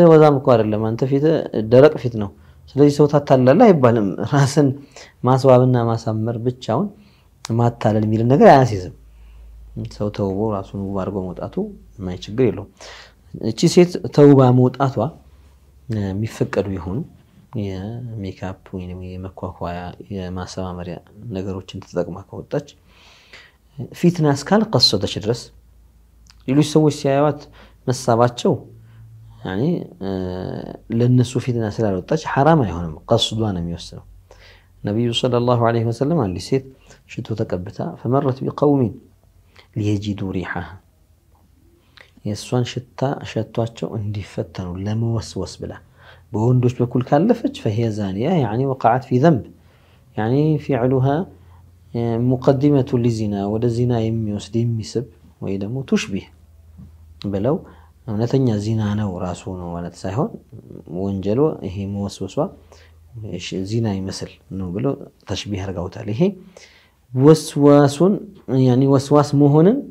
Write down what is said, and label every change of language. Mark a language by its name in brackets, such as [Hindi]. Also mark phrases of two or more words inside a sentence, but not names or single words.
[Amharic] ወዛም እኮ አይደለም አንተ ፊትህ ደረቅ ፊት ነው ስለዚህ ሰው ታታላላ አይባልም ራስን ማስዋብና ማሳመር ብቻውን ማታለል የሚል ነገር አያስይዝም ሰው ተውቦ ራሱን ውብ አድርጎ መውጣቱ ማይ ችግር የለው እቺ ሴት ተውባ መውጣቷ የሚፈቀዱ ይሆኑ የሜካፕ ወይንም የመኳኳያ የማሰማመሪያ ነገሮችን ተጠቅማ ከወጣች ፊትናስ ካል ቀሰደች ድረስ ሌሎች ሰዎች ሲያዩት መሳባቸው يعني ለነሱ ፊትናስ ስላልወጣች حرام አይሆንም ቀስዷ ነው የሚወስነው ነብዩ [Arabic] صلى الله عليه وسلم [Amharic] አንዲ ሴት ሽቶ ተቀብታ [Arabic] فمرت بقوم ليجدوا ريحها [Amharic] የሷን ሽታ ሸቷቸው እንዲፈተኑ ለመወስወስ ብላ በወንዶች በኩል ካለፈች [Arabic] فهي زانيه يعني وقعت في ذنب يعني فعلها مقدمه للزنا والزنا [Amharic] የሚወስድ የሚስብ ወይ ደግሞ تشبه ብለው እውነተኛ ዚና ነው ራሱ ነው ማለት ሳይሆን ወንጀሉ ይሄ መወስወሷ ዚና ይመስል ነው ብለው ተሽቢህ አርጋውታል ይሄ ወስዋሱን يعني ወስዋስ መሆንን